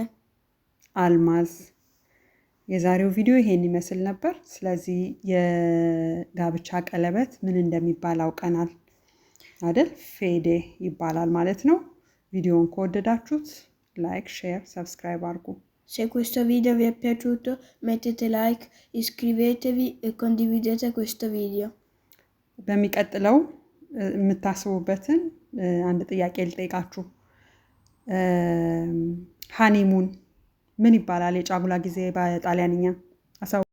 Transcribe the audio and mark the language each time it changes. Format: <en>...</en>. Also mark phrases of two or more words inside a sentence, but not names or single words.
<am>አልማዝ። የዛሬው ቪዲዮ ይሄን ይመስል ነበር። ስለዚህ የጋብቻ ቀለበት ምን እንደሚባል አውቀናል አይደል? ፌዴ ይባላል ማለት ነው። ቪዲዮውን ከወደዳችሁት</am> <en>like, share, subscribe</en> <am>አድርጉ።</am> <it>Se questo video vi è piaciuto mettete like, iscrivetevi e condividete questo video.</it> <am>በሚቀጥለው የምታስቡበትን አንድ ጥያቄ ልጠይቃችሁ። ሃኒሙን ምን ይባላል? የጫጉላ ጊዜ በጣሊያንኛ</am>